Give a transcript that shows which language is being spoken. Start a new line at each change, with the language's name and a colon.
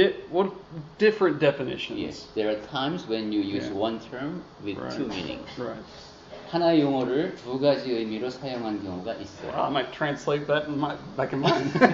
English: what different definitions? Yes, there are times when you use Yeah. one term with Right. two meanings. Right.
Korean: 하나의 용어를 두 가지 의미로 사용한 경우가 있어요.
English: Well, I might translate that back in mine.